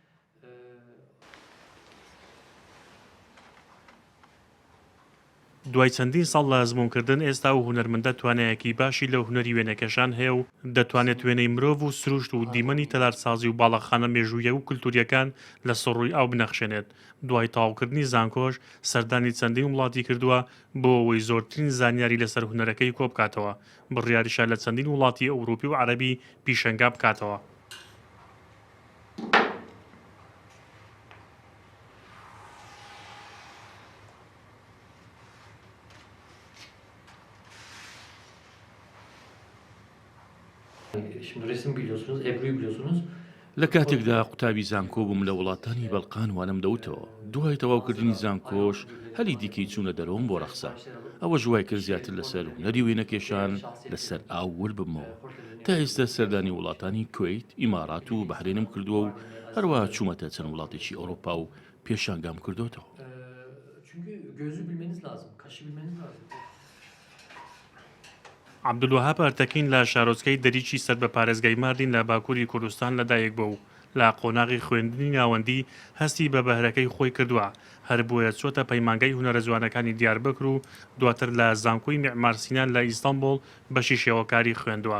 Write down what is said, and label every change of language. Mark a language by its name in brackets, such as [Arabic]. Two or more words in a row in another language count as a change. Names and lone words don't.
[Central Kurdish] دوای چەندین ساڵ لە ئەزموونکردن ئێستا و هونەرمەندە توانایەکی باشی لە هونەری وێنەکەشان هەیە و دەتوانێت وێنەی مرۆڤ و سروشت و دیمەنی تەلارسازی و باڵەخانە مێژوویە و کولتوریەکان لە سڕووی ئاو بنەخشێنێت. دوای تەواوکردنی زانکۆش سەردانی چەندین وڵاتی کردووە بۆ ئەوەی زۆرترین زانیاری لەسەر هونەرەکەی کۆ بکاتەوە بڕیاریشە لە چەندین وڵاتی ئەوروپی و عەرەبی پیشەنگا بکاتەوە. [Turkish] Şimdi resim biliyorsunuz, Ebru'yu biliyorsunuz. [Central Kurdish] لە کاتێکدا قوتابی زانکۆ بووم لە وڵاتانی بەڵقان وانم دەوتەوە دوای تەواوکردنی زانکۆش هەلی دیکەی چوونە دەرەوەم بۆ ڕەخسا ئەوە ژوای کرد زیاتر لەسەر هونەری وێنەکێشان لەسەر ئاو وەربمەوە تا ئێستا سەردانی وڵاتانی کوێیت ئیمارات و بەحرێنم کردووە و هەروەها چوومەتە چەند وڵاتێکی ئەوروپا و پێشانگام کردوتەوە. [Turkish] Çünkü gözü bilmeniz lazım, kaşı bilmeniz lazım. [Central Kurdish] عەبدولوەهاب ئەرتەکین لە شارۆچکەی دەریچی سەر بە پارێزگای ماردین لە باکووری کوردستان لەدایک بوو و لە قۆناغی خوێندنی ناوەندی هەستی بە بەهرەکەی خۆی کردووە هەر بۆیە چۆتە پەیمانگەی هونەرە جوانەکانی دیاربکر و دواتر لە زانکۆی میعمارسینان لە ئیستانبول بەشی شێوەکاری خوێندووە.